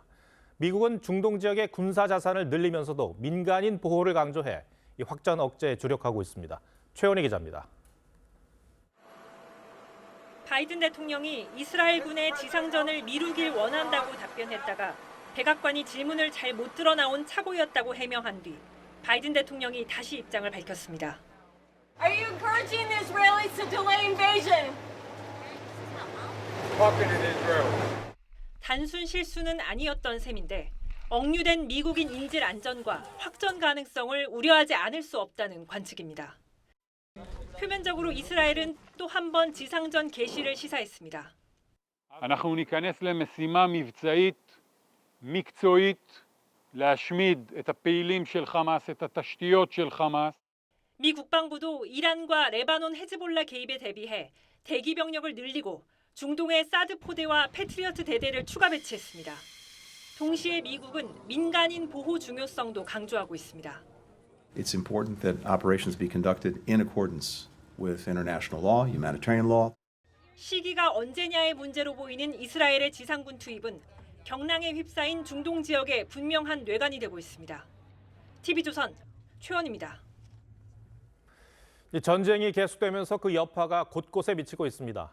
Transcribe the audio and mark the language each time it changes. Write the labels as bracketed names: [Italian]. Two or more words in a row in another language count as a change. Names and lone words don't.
[Korean] 미국은 중동 지역의 군사 자산을 늘리면서도 민간인 보호를 강조해 이 확전 억제에 주력하고 있습니다. 최원희 기자입니다. 바이든 대통령이 이스라엘군의 지상전을 미루길 원한다고 답변했다가 백악관이 질문을 잘 못 들어 나온 착오였다고 해명한 뒤 바이든 대통령이 다시 입장을 밝혔습니다. [English] Are you encouraging the Israelis to delay invasion? [Korean] 단순 실수는 아니었던 셈인데 억류된 미국인 인질 안전과 확전 가능성을 우려하지 않을 수 없다는 관측입니다. 표면적으로 이스라엘은 또 한 번 지상전 개시를 시사했습니다. [Hebrew] אנחנו ניכנס למשימה מבצעית, מקצועית, להשמיד את הפעילים של חמאס, את התשתיות של חמאס. [Korean] 미 국방부도 이란과 레바논 헤즈볼라 개입에 대비해 대기 병력을 늘리고 중동의 사드 포대와 패트리어트 대대를 추가 배치했습니다. 동시에 미국은 민간인 보호 중요성도 강조하고 있습니다. [English] It's important that operations be conducted in accordance with international law, humanitarian law. [Korean] 시기가 언제냐의 문제로 보이는 이스라엘의 지상군 투입은 경랑에 휩싸인 중동 지역의 분명한 뇌관이 되고 있습니다. TV조선 최원입니다. 전쟁이 계속되면서 그 여파가 곳곳에 미치고 있습니다.